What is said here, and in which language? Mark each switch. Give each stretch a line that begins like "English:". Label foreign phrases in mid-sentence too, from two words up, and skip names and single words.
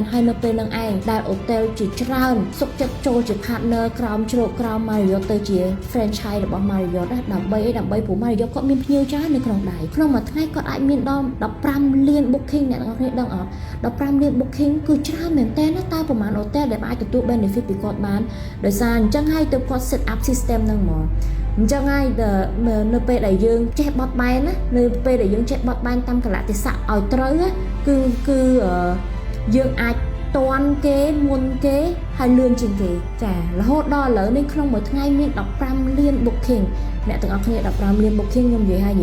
Khmer: ហើយនៅពេលហ្នឹងឯងដែល hotel ជាច្រើនសុខចិត្តចូលជា partner ក្រោមជ្រកក្រោមMarriott ទៅជា franchise របស់ Marriott ណាដើម្បីព្រោះ Marriott គាត់មានភ្ញៀវច្រើននៅ ក្នុងដៃក្នុងមួយថ្ងៃគាត់អាចមានដល់15លាន booking អ្នកទាំងអស់គ្នាដឹងអត់15លាន booking គឺច្រើនមែនតើណាតើប្រ ហែល hotel ដែលអាចទទួល benefit ពីគាត់បានដោយសារអញ្ចឹងហើយទើបគាត់
English: set up system
Khmer: ហ្នឹងហ្មងអញ្ចឹងហើយនៅពេលដែលយើងចេះបត់បែនណានៅពេលដែលយើងចេះបត់បែនតាមកលៈទេសៈឲ្យត្រូវគឺយើងអាចតាន់គេមុនគេហើយលឿនជាងគេចារហូតដល់ឥឡូវនេះក្នុងមួយថ្ងៃមាន15លាន booking អ្នកទាំងអស់គ្នា15លាន booking ខ្ញុំនិយាយហើយនិយា